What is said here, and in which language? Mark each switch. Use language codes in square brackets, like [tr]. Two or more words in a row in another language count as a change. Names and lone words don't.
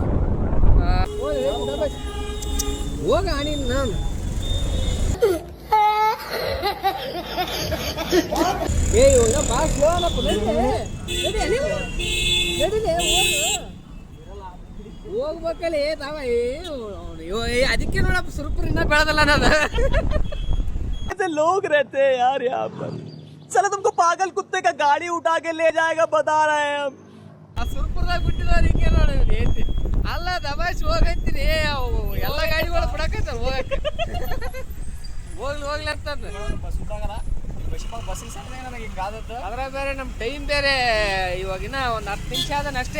[kn] ಹೋಗ ನೀನು ನಾನು ಹೋಗ್ಬೇಕಲ್ಲಿ ತಾವ. ಅದಕ್ಕೆ ನೋಡಪ್ಪ ಸುರ್ಪುರ ಇನ್ನ ಬೆಳೆದಲ್ಲ ಅನ್ನೋದು. [hi] ऐसे लोग रहते हैं यार यहाँ पर. चलो तुमको पागल कुत्ते का गाड़ी उठा के ले जाएगा बता रहे हैं हम. [kn] ಆ ಸುರ್ಪುರದಾಗ ಬಿಟ್ಟಿಲ್ಲ ಹಿಂಗೆ ನೋಡಿ ಹೇಳ್ತಿ. ಅಲ್ಲ ದಬಾಯಿಸಿ ಹೋಗಂತೀನಿ, ಎಲ್ಲ ಗಾಡಿಗಳು ಬಿಡಕತ್ತಾರ ಹೋಗಕ್ಕೆ. ಹೋಗ್ಲಿ ಅಂತಂದ ಬಸ್ಸಿಗೆ ಸಣ್ಣ ನನಗೆ ಹಿಂಗೆ ಆದದ್ದು. ಅದ್ರಾಗ ಬೇರೆ ನಮ್ಮ ಟೈಮ್ ಬೇರೆ ಇವಾಗಿನ ಒಂದು 10 ನಿಮಿಷ ಆದನ ಅಷ್ಟೇ.